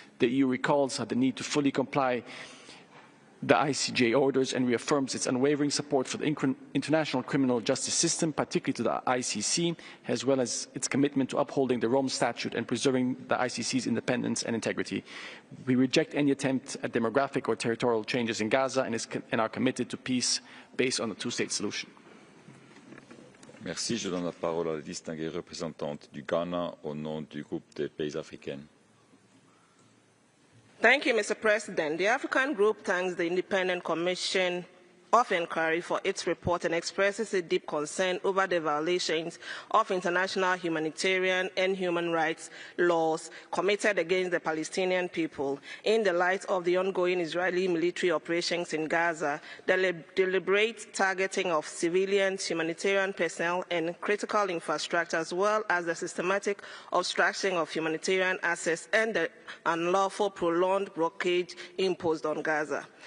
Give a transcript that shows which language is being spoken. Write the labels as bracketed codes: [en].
[en] The EU recalls the need to fully comply the ICJ orders and reaffirms its unwavering support for the international criminal justice system, particularly to the ICC, as well as its commitment to upholding the Rome Statute and preserving the ICC's independence and integrity. We reject any attempt at demographic or territorial changes in Gaza and are committed to peace based on a two-state solution. [fr] Merci. Je donne la parole à la distinguée représentante du Ghana au nom du groupe des pays africains. [en] Thank you, Mr. President. The African Group thanks the Independent Commission of Inquiry for its report and expresses a deep concern over the violations of international humanitarian and human rights laws committed against the Palestinian people in the light of the ongoing Israeli military operations in Gaza, the deliberate targeting of civilians, humanitarian personnel, and critical infrastructure, as well as the systematic obstruction of humanitarian access and the unlawful prolonged blockade imposed on Gaza.